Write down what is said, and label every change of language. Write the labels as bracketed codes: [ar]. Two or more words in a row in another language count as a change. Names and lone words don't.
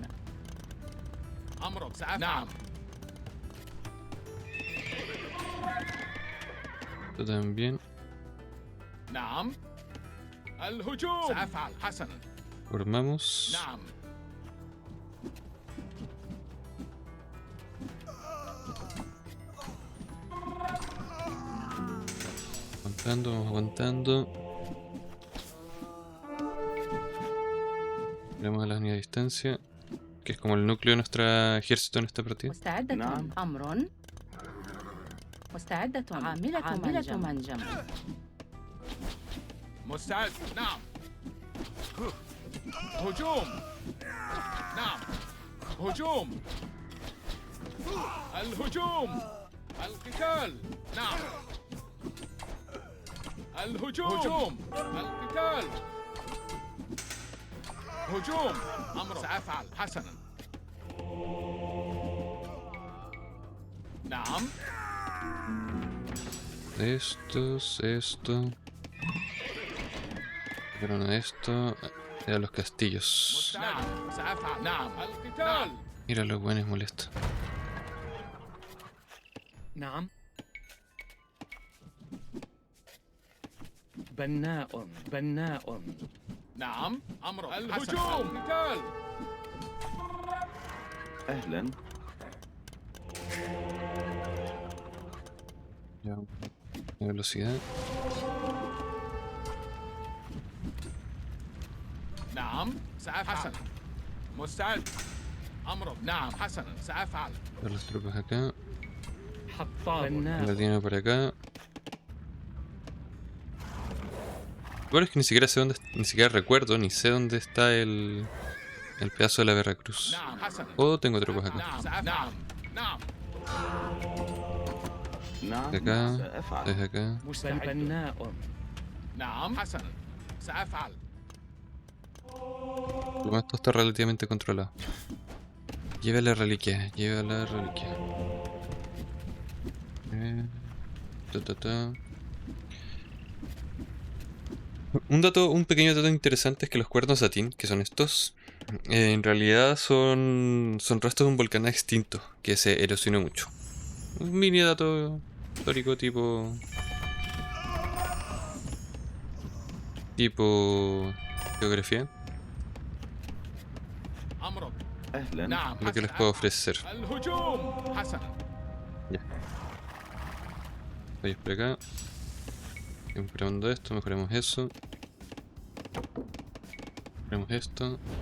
[ar] أمرك سأفعل نعم [es] Esto también. [ar] نعم الهجوم سأفعل حسنا [es] Formamos. [ar] نعم [es] Aguantando, vamos aguantando. Miramos a la unidad de distancia, que es como el núcleo de nuestro ejército en esta partida. [ar] مستعدة نعم. أمر مستعدة عاملة منجم مستعد نعم هجوم نعم هجوم الهجوم القتال نعم الهجوم هجوم القتال هجوم أمر سأفعل حسنا نعم [es] Esto. Pero no esto. Era los castillos. [ar] نعم سأفعل نعم القتال [es] Mira los buenos molestos. [ar] نعم بناء نعم أمر الهجوم القتال أهلا [es] Ya. La velocidad. [ar] نعم سأفعل حسنا مستعد أمر نعم حسنا سأفعل [es] Ver las tropas acá. [ar] حطاب [es] La [ar] بناء [es] tiene por acá. Bueno, es que ni siquiera sé dónde, ni siquiera recuerdo, ni sé dónde está el pedazo de la Veracruz. [ar] نعم حسنا [es] O tengo tropas acá. [ar] نعم سأفعل نعم نعم نعم [es] Acá, [ar] سأفعل [es] desde acá. [ar] مستعد بناء نعم حسنا سأفعل [es] Por lo menos todo está relativamente controlado. Lleva la reliquia, lleva la reliquia. Ta. Un pequeño dato interesante es que los cuernos Satín, que son estos, en realidad son restos de un volcán extinto que se erosionó mucho. Un mini dato histórico tipo geografía, [ar] أمرك أهلا نعم [es] lo que les [ar] حسنا [es] puedo ofrecer. [ar] الهجوم حسنا [es] Voy por acá. Mejorando esto, mejoramos eso. Mejoramos esto.